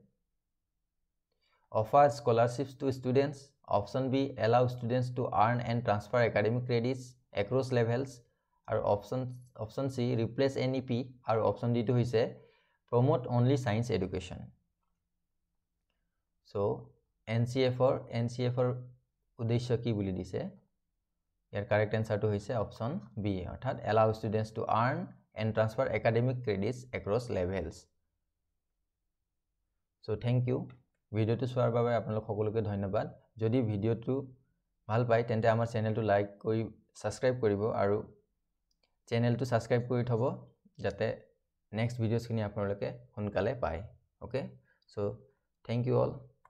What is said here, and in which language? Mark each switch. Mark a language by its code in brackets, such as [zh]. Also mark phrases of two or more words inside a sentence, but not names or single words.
[en] offer scholarships to students option B allow students to earn and transfer academic credits across levels or option C replace NEP or option D [as] তো হৈছে [en] promote only science education so NCF or [as] উদ্দেশ্য কি বুলি দিছে ইয়াৰ [en] correct answer [as] তো হৈছে [en] option B অর্থাৎ allow students to earn and transfer academic credits across levels so thank you [as] ভিডিওটো চোৱাৰ বাবে আপোনালোক সকলোকে ধন্যবাদ যদি ভিডিওটো ভাল পায় তেন্তে আমাৰ চেনেলটো লাইক কৰি সাবস্ক্ৰাইব কৰিব আৰু চেনেলটো সাবস্ক্ৰাইব কৰি থব যাতে নেক্সট ভিডিওছখিনি আপোনালোকে সোনকালে পায় [en] okay so thank you all